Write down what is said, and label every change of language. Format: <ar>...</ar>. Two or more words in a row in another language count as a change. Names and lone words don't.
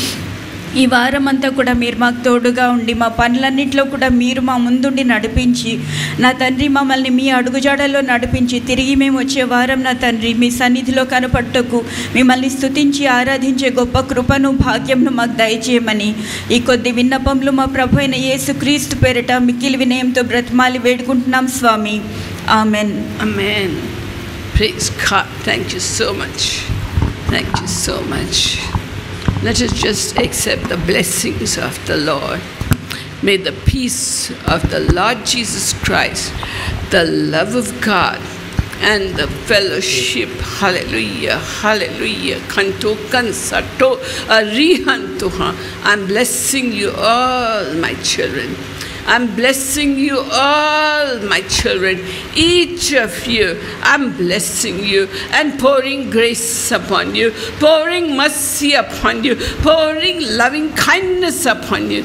<te>ఈ వారం అంతా కూడా మీరు మాకు తోడుగా ఉండి మా పనులన్నింటిలో కూడా మీరు మా ముందుండి నడిపించి నా తండ్రి మమ్మల్ని మీ అడుగుజాడల్లో నడిపించి తిరిగి మేము వచ్చే వారం నా తండ్రి మీ సన్నిధిలో కనపట్టుకు మిమ్మల్ని స్తుతించి ఆరాధించే గొప్ప కృపను భాగ్యంను మాకు దయచేయమని ఈ కొద్ది విన్నపములు మా ప్రభు అయిన యేసుక్రీస్తు పేరిట మిక్కిలి వినయంతో బ్రతిమాలి వేడుకుంటున్నాం స్వామి. ఆమెన్.</te> <en>Amen. Praise God. Thank you so much. Thank you so much. Let us just accept the blessings of the Lord. May the peace of the Lord Jesus Christ, the love of God, and the fellowship, hallelujah, hallelujah, kanto kansato arihantuha. I'm blessing you all, my children. I'm blessing you all, my children, each of you. I'm blessing you and pouring grace upon you, pouring mercy upon you, pouring loving kindness upon you.</en>